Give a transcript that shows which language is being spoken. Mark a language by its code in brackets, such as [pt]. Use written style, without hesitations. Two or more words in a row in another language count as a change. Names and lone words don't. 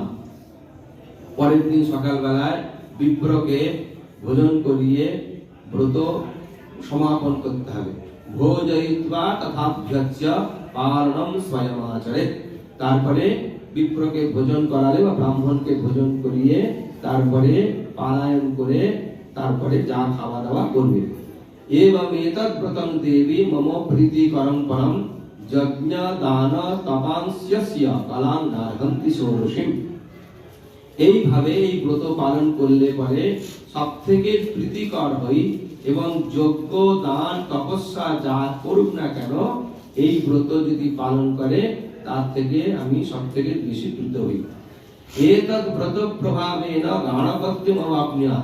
[bn] পরের দিন সকালবেলায় বিপ্রকে ভোজন করিয়ে ব্রত সমাপন করতে হবে। [sa] ভোজয়িত্বা তথাভ্যচ্য পারণম স্বয়মাচরেৎ। [bn] তারপরে বিপ্রকে ভোজন করালে বা ব্রাহ্মণকে ভোজন করিয়ে তারপরে পালায়ন করে তারপরে যা খাওয়া দাওয়া করবে। [sa] एवं एतत् व्रतं देवी मम प्रीतिकरं परं यज्ञ दान तपांस्यस्य कलां नार्हन्ति षोडशीम्। [bn] এইভাবে এই ব্রত পালন করলে পরে সবথেকে প্রীতিকর হই এবং যজ্ঞ দান তপস্যা যা করুক না কেন এই ব্রত যদি পালন করে তার থেকে আমি সবথেকে বেশি প্রীত হই। [sa] এতৎ ব্রত প্রভাবেন গাণপত্যম অবাপ্নুয়াৎ।